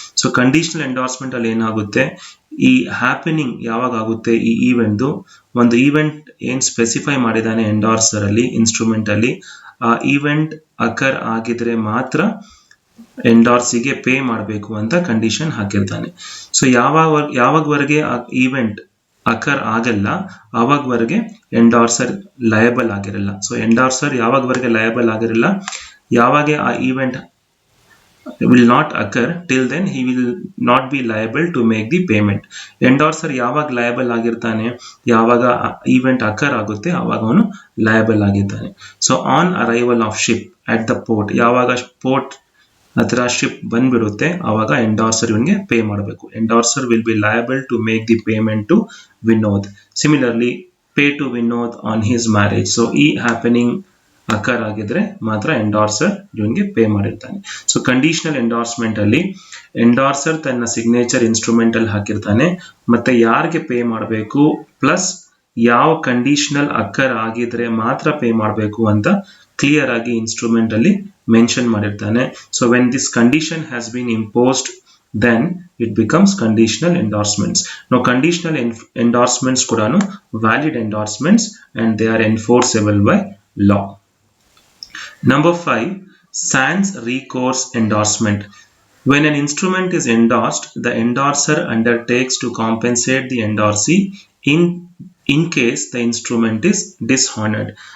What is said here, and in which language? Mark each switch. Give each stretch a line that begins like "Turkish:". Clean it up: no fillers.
Kannada: So conditional endorsement ಅಲ್ಲಿ ಏನಾಗುತ್ತೆ, ಈ ಹ್ಯಾಪನಿಂಗ್ ಯಾವಾಗ ಆಗುತ್ತೆ, ಈ ಈವೆಂಟ್ ಒಂದು ಈವೆಂಟ್ ಏನ್ ಸ್ಪೆಸಿಫೈ ಮಾಡಿದಾನೆ ಎಂಡಾರ್ಸರ್ ಅಲ್ಲಿ ಇನ್ಸ್ಟ್ರೂಮೆಂಟ್ ಅಲ್ಲಿ, ಆ ಈವೆಂಟ್ ಅಕರ್ ಆಗಿದ್ರೆ ಮಾತ್ರ ಎಂಡಾರ್ಸಿಗೆ ಪೇ ಮಾಡಬೇಕು ಅಂತ ಕಂಡೀಷನ್ ಹಾಕಿರ್ತಾನೆ. ಸೊ ಯಾವಾಗವರೆಗೆ ಆ ಈವೆಂಟ್ ಅಕರ್ ಆಗಲ್ಲ ಅವಾಗವರೆಗೆ ಎಂಡಾರ್ಸರ್ ಲಯಬಲ್ ಆಗಿರಲ್ಲ. ಸೊ ಎಂಡಾರ್ಸರ್ ಯಾವಾಗವರೆಗೆ ಲಯಬಲ್ ಆಗಿರಲ್ಲ, ಯಾವಾಗ ಆ event
English: will not occur, till then he will not be liable to make the payment.
Kannada: ಎಂಡಾರ್ಸರ್ ಯಾವಾಗ ಲಯಬಲ್ ಆಗಿರ್ತಾನೆ, ಯಾವಾಗ ಈವೆಂಟ್ ಅಕರ್ ಆಗುತ್ತೆ ಅವಾಗ ಅವನು ಲಯಬಲ್ ಆಗಿರ್ತಾನೆ. So
English: on arrival of ship at the port,
Kannada: ಯಾವಾಗ ಪೋರ್ಟ್ ಹತ್ರ ಶಿಪ್ ಬಂದ್ಬಿಡುತ್ತೆ ಅವಾಗ ಎಂಡಾರ್ಸರ್ ಇವನ್ಗೆ ಪೇ ಮಾಡಬೇಕು.
English: Endorser will be liable to make the payment to Vinod. Similarly pay to Vinod on his marriage.
Kannada: So ಈ ಹ್ಯಾಪನಿಂಗ್ ಅಕರ್ ಆಗಿದ್ರೆ ಮಾತ್ರ ಎಂಡಾರ್ಸರ್ ಇವನ್ಗೆ ಪೇ ಮಾಡಿರ್ತಾನೆ. ಸೊ ಕಂಡೀಷನಲ್ ಎಂಡಾರ್ಸ್ಮೆಂಟ್ ಅಲ್ಲಿ ಎಂಡಾರ್ಸರ್ ತನ್ನ ಸಿಗ್ನೇಚರ್ ಇನ್ಸ್ಟ್ರೂಮೆಂಟ್ ಅಲ್ಲಿ ಹಾಕಿರ್ತಾನೆ, ಮತ್ತೆ ಯಾರಿಗೆ ಪೇ ಮಾಡಬೇಕು ಪ್ಲಸ್ ಯಾವ ಕಂಡೀಷನಲ್ ಅಕರ್ ಆಗಿದ್ರೆ ಮಾತ್ರ ಪೇ ಮಾಡಬೇಕು ಅಂತ ಕ್ಲಿಯರ್ ಆಗಿ ಇನ್ಸ್ಟ್ರೂಮೆಂಟ್ ಅಲ್ಲಿ ಮೆನ್ಷನ್ ಮಾಡಿರ್ತಾನೆ.
English: So when this condition has been imposed then it becomes conditional endorsements. Now conditional endorsements
Kannada: kudanu
English: valid endorsements and they are enforceable by law. Number 5, sans recourse endorsement. When an instrument is endorsed, the endorser undertakes to compensate the endorsee in case the instrument is dishonored.